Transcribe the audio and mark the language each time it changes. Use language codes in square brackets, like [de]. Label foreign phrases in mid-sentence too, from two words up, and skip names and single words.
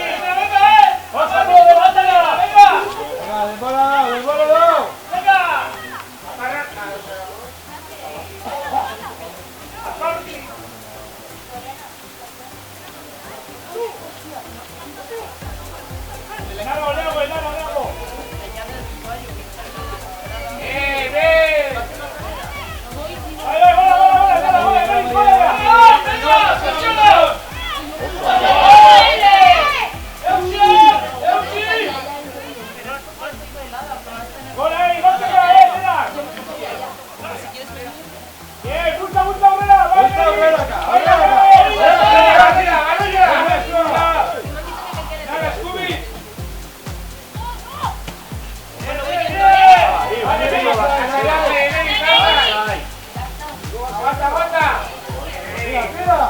[es] ¡Venga, ¡Pasa todo, levántala! ¡Venga! Venga, [eu] denbora dago. [es] ¡Venga! Largo! ¡Ven! ¡Ahí va, bola! ¡Presiona! ¡Gol ahí! ¡Gol acá! ¡Bien! ¡Busca, [eu] Aurrera! Bultza aurrera acá. [es] ¡Dale, Scooby! ¡Aguanta! Mira.